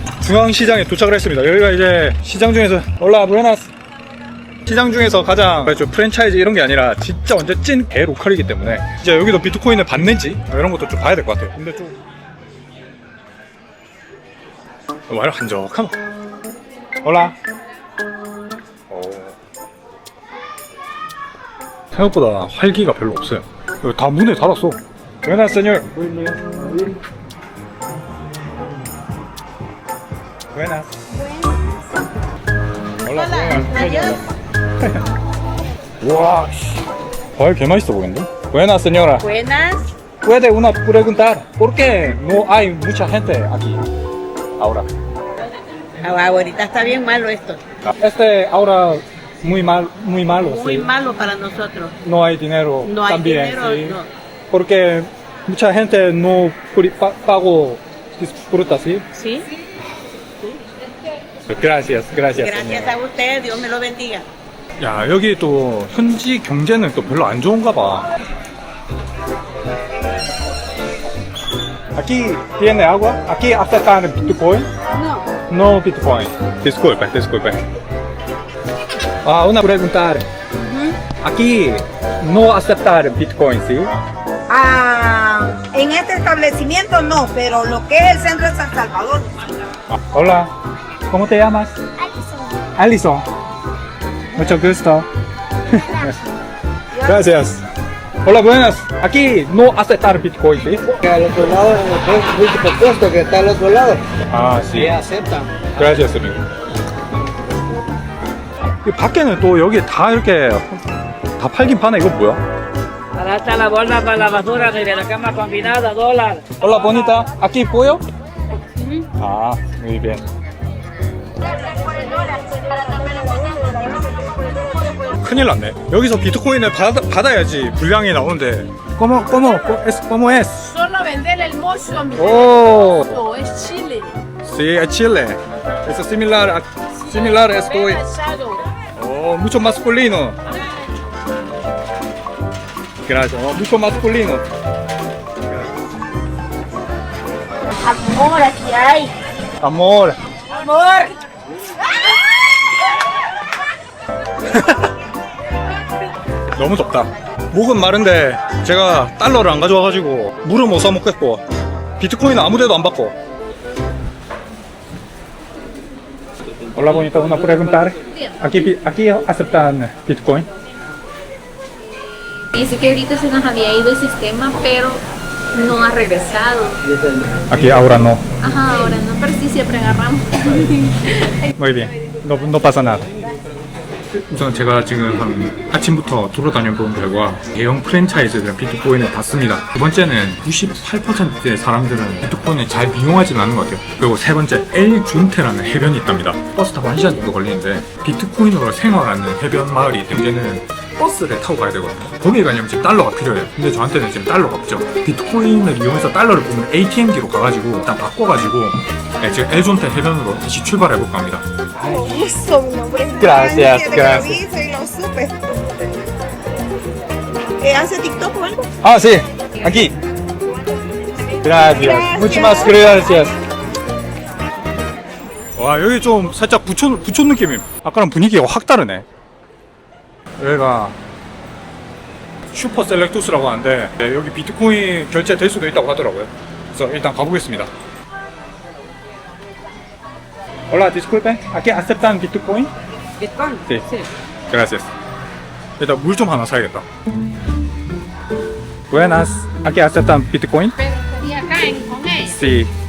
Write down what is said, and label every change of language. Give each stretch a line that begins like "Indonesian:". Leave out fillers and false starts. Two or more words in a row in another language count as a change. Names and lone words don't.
Korean: 중앙시장에 도착을 했습니다. 여기가 이제 시장 중에서
Spanish: Hola buenas
Korean: 시장 중에서 가장 좀 프랜차이즈 이런 게 아니라 진짜 완전 찐 대로컬이기 때문에 이제 여기도 비트코인을 받는지 이런 것도 좀 봐야 될 것 같아요. 근데 좀 말 한적하노.
Spanish: 올라.
Korean: 생각보다 활기가 별로 없어요. 여기 다 문을 닫았어.
Spanish: Buenas, señor. Buenas. Hola.
Korean: 와, 과일 개 맛있어 보이는데?
Spanish: Buenas, señora. Buenas. Puede una preguntar, ¿por qué no hay mucha gente aquí ahora? Ahorita está bien malo esto. Ahora muy malo. Muy sí. malo para nosotros. No hay dinero No hay también, dinero, sí. no. Porque mucha gente no pago disfruta, ¿sí? ¿Sí? Gracias. Gracias a usted. Dios me lo bendiga.
Korean: 야, 여기 또 현지 경제는 또 별로 안 좋은가 봐.
Spanish: Aquí tiene agua. Aquí aceptan Bitcoin. No Bitcoin. Disculpe. Ah, una pregunta. Aquí no aceptar Bitcoin, ¿sí? En este establecimiento no, pero lo que es el centro de San Salvador. Hola, ¿cómo te llamas? Alison. Mucho gusto. Gracias. Hola, buenas. Aquí no aceptar Bitcoin, ¿sí? Al otro lado, en el puesto que está al otro lado, Ah, sí. aceptan. Gracias, amigo.
Korean: 이 밖에는 또 여기 다 이렇게 다 팔긴 파네. 이거 뭐야?
Spanish: Barata la bolsa para la basura de la cama combinada, dólar. Hola, bonita. ¿Aquí pollo? Ah, muy bien.
Korean: 큰일 났네. 여기서 비트코인을 받아야지 분량이 나오는데.
Spanish: ¿Cómo es? Solo vender el mozo, mi Oh, es Chile. sí, es Chile. Es similar a esto. Oh, mucho masculino. Gracias. Oh, mucho masculino. Amor, aquí hay. Amor.
Korean: 너무 덥다. 목은 마른데 제가 달러를 안 가져와가지고 물을 못 사 먹겠고 비트코인은 아무데도 안 받고.
Spanish: Hola, bonita, una pregunta. Aquí aceptan Bitcoin. Dice que ahorita se nos había ido el sistema, pero no ha regresado. Aquí ahora no. Ajá, ahora no, pero sí siempre agarramos. Muy bien. No pasa nada.
Korean: 우선 제가 지금 한 아침부터 돌아다녀 본 결과 대형 프랜차이즈들은 비트코인을 받습니다. 두 번째는 98%의 사람들은 비트코인을 잘 이용하지는 않는 것 같아요. 그리고 세 번째, 엘준테라는 해변이 있답니다. 버스 타고 1시간 정도 걸리는데 비트코인으로 생활하는 해변 마을이 있대요. 이제는 버스를 타고 가야 되거든요. 거기에 가려면 지금 달러가 필요해요. 근데 저한테는 지금 달러가 없죠. 비트코인을 이용해서 달러를 뽑는 ATM기로 가가지고 일단 바꿔가지고 지금 엘존테 해변으로 다시 출발해볼까 합니다.
Spanish: Gusto, mi nombre es Gracias, Mariana, que gracias. lo hice y lo supe. ¿Hace TikTok o algo? Ah, sí, aquí. Gracias. Muchas más gracias.
Korean: 와, 여기 좀 살짝 부촌 느낌임. 아까랑 분위기가 확 다르네. 여기가 슈퍼 셀렉투스라고 하는데 여기 비트코인 결제될 수도 있다고 하더라고요. 그래서 일단 가보겠습니다.
Spanish: Hola, disculpe. ¿Aquí aceptan Bitcoin? Bitcoin. Sí. Gracias.
Korean: 일단 물 좀 하나 사야겠다.
Spanish: Buenas. ¿Aquí aceptan Bitcoin? Pero estaría acá con él. Sí.